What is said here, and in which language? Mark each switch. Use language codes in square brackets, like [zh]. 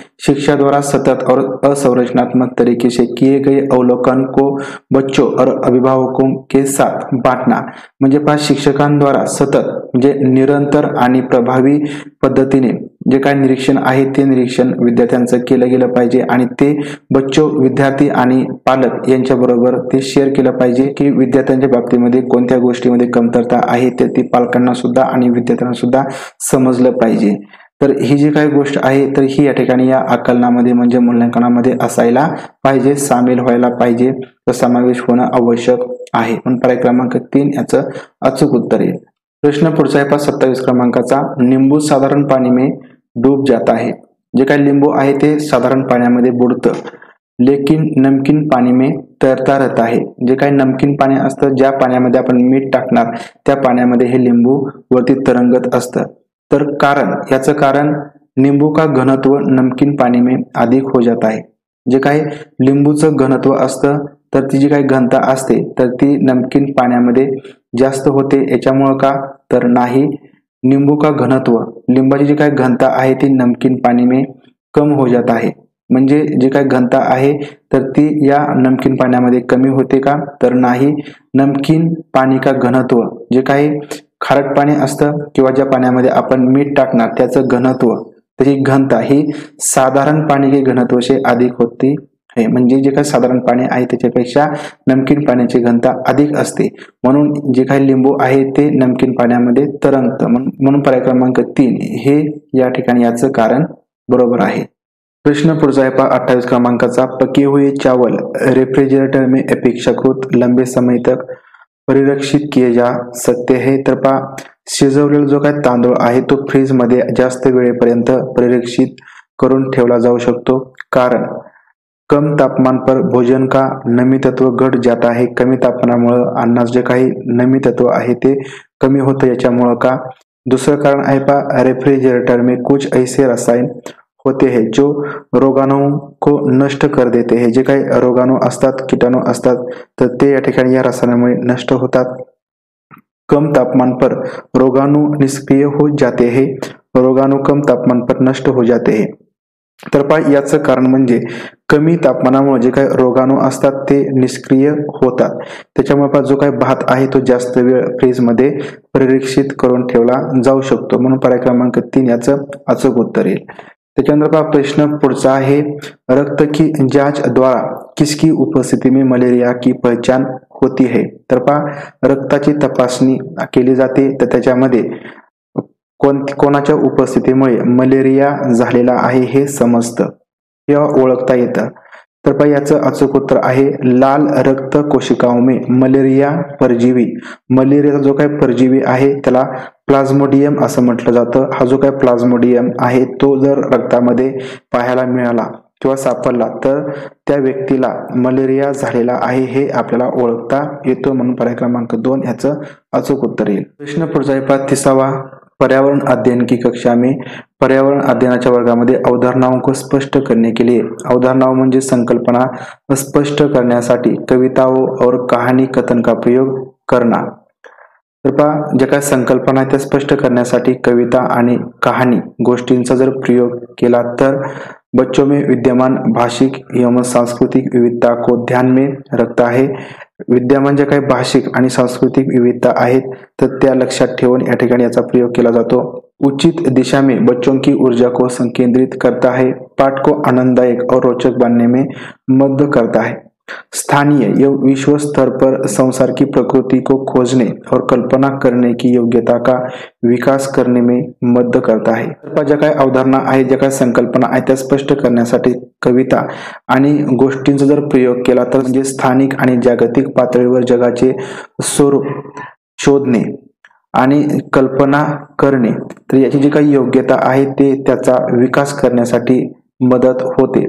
[hi] शिक्षा द्वारा सतत और असंरचनात्मक तरीके से किए गए अवलोकन को बच्चों और अभिभावकों के साथ बांटना, [mr] म्हणजे शिक्षकांद्वारा सतत म्हणजे निरंतर आणि प्रभावी पद्धतीने जे काय निरीक्षण आहे ते निरीक्षण विद्यार्थ्यांचं केलं गेलं पाहिजे आणि ते बच्चो विद्यार्थी आणि पालक यांच्याबरोबर ते शेअर केलं पाहिजे की विद्यार्थ्यांच्या बाबतीमध्ये कोणत्या गोष्टीमध्ये कमतरता आहे ते ती पालकांना सुद्धा आणि विद्यार्थ्यांना सुद्धा समजलं पाहिजे। तर ही जी काही गोष्ट आहे तर ही या ठिकाणी या आकलनामध्ये म्हणजे मूल्यांकनामध्ये असायला पाहिजे, सामील व्हायला पाहिजे, तर समावेश होणं आवश्यक आहे। पण पर्याय क्रमांक 3 याचं अचूक उत्तर आहे। प्रश्न पुढचा आहे 27 क्रमांकाचा, [hi] नींबू साधारण पाणी में डूब जाता है। [mr] जे काही लिंबू आहे ते साधारण पाण्यामध्ये बुडतं, [hi] लेकिन नमकीन पाणी में तैरता रहता है। [mr] जे काही नमकीन पाणी असतं ज्या पाण्यामध्ये आपण मीठ टाकणार त्या पाण्यामध्ये हे लिंबू वरती तरंगत असतं। तर कारण याचं कारण [hi] नींबू का घनत्व नमकीन पाणी में अधिक हो जाता है। [mr] जे काही लिंबूचं घनत्व असतं तर ती जी काही घनता असते तर ती नमकीन पाण्यामध्ये जास्त होते, याच्यामुळे का तर नाही, [hi] नींबू का घनत्व [mr] लिंबाची जी काही घनता आहे ती [hi] नमकीन पाणी में कम हो जाता है। [mr] म्हणजे जे काही घनता आहे तर ती या नमकीन पाण्यामध्ये कमी होते का तर नाही, [hi] नमकीन पाणी का घनत्व [mr] जे काही खारट पाणी असतं किंवा ज्या पाण्यामध्ये आपण मीठ टाकणार त्याचं घनत्व त्याची घनता ही [hi] साधारण पाणी के घनत्व से अधिक होती है। [mr] म्हणजे जे काही साधारण पाणी आहे त्याच्यापेक्षा नमकीन पाण्याची घनता अधिक असते, म्हणून जे काही लिंबू आहे ते नमकीन पाण्यामध्ये तरंगतं। म्हणून पर्याय क्रमांक 3 हे या ठिकाणी याचं कारण बरोबर आहे। प्रश्न पुढचा आहे 28 क्रमांकाचा, [hi] पके हुए चावल रेफ्रिजरेटर में अपेक्षाकृत लंबे समय तक परिरक्षित किए जा सकते हैं। [mr] तर शिजवलेला जो काही तांदूळ आहे तो फ्रीज मध्ये जास्त वेळेपर्यंत परिरक्षित करून ठेवला जाऊ शकतो, कारण [hi] कम तापमान पर भोजन का नमी तत्व घट जाता है। [mr] कमी तापमानामुळे अन्नात जे काही नमी तत्व आहे ते कमी होतं याच्यामुळे का। दुसरं कारण आहे [hi] रेफ्रिजरेटर में कुछ ऐसे रसायन होते हैं जो रोगाणु को नष्ट कर देते हैं। [mr] जे काही रोगाणु असतात कीटाणु असतात तर ते या ठिकाणी या रसायनामुळे नष्ट होतात। [hi] कम तापमान पर रोगाणु निष्क्रिय हो जाते हैं, रोगाणु कम तापमान पर नष्ट हो जाते हैं। [mr] तर याचं कारण म्हणजे कमी तापमानामुळे जे काही रोगाणु असतात ते निष्क्रिय होतात, त्याच्यामुळे जो काही भात आहे तो जास्त वेळ फ्रीज मध्ये परिरक्षित करून ठेवला जाऊ शकतो, म्हणून पर्याय क्रमांक 3 याचं अचूक उत्तर येईल। त्याच्यानंतर प्रश्न पुढचा आहे, [hi] रक्त की जांच द्वारा किसकी उपस्थिति में मलेरिया की पहचान होती है। [mr] तर रक्ताची तपासणी केली जाते तर त्याच्यामध्ये कोणाच्या उपस्थितीमुळे मलेरिया झालेला आहे हे समजतं किंवा ओळखता येतं। तर याचं अचूक उत्तर आहे [hi] लाल रक्त कोशिकाओं में मलेरिया परजीवी। [mr] मलेरियाचा जो काही परजीवी आहे त्याला प्लाझ्मोडियम असं म्हटलं जातं। हा जो काही प्लाझ्मोडियम आहे तो जर रक्तामध्ये पाहायला मिळाला किंवा सापडला तर त्या व्यक्तीला मलेरिया झालेला आहे हे आपल्याला ओळखता येतो, म्हणून पर्याय क्रमांक 2 याचं अचूक उत्तर येईल। [hi] प्रश्न पुढचा आहे 30वां, पर्यावरण अध्ययन की कक्षा में [mr] पर्यावरण अध्ययनाच्या वर्गामध्ये [hi] अवधारणाओं को स्पष्ट करने के लिए, अवधारणाओं [mr] म्हणजे संकल्पना स्पष्ट करण्यासाठी [hi] कविताओं और कहानी कथन का प्रयोग करना। [mr] तर पहा ज्या काही संकल्पना आहेत त्या स्पष्ट करण्यासाठी कविता आणि कहाणी गोष्टींचा जर प्रयोग केला तर [hi] बच्चों में विद्यमान भाषिक एवं सांस्कृतिक विविधता को ध्यान में रखता है। [mr] विद्यमान ज्या काही भाषिक आणि सांस्कृतिक विविधता आहेत तर त्या लक्षात ठेवून या ठिकाणी याचा प्रयोग केला जातो। [hi] उचित दिशा में बच्चों की ऊर्जा को संकेंद्रित करता है। पाठ को आनंददायक और रोचक बनने में मदद करता है। स्थानीय एवं विश्व स्तर पर संसार की प्रकृति को खोजने और कल्पना करने की योग्यता का विकास करने में मदद करता है। [mr] ज्या काही अवधारणा आहेत ज्या काही संकल्पना आहेत त्या स्पष्ट करण्यासाठी कविता आणि गोष्टींचा जर प्रयोग केला तर म्हणजे स्थानिक आणि जागतिक पातळीवर जगाचे स्वरूप शोधणे आणि कल्पना करणे तर याची जी काही योग्यता आहे ते त्याचा विकास करण्यासाठी मदत होते।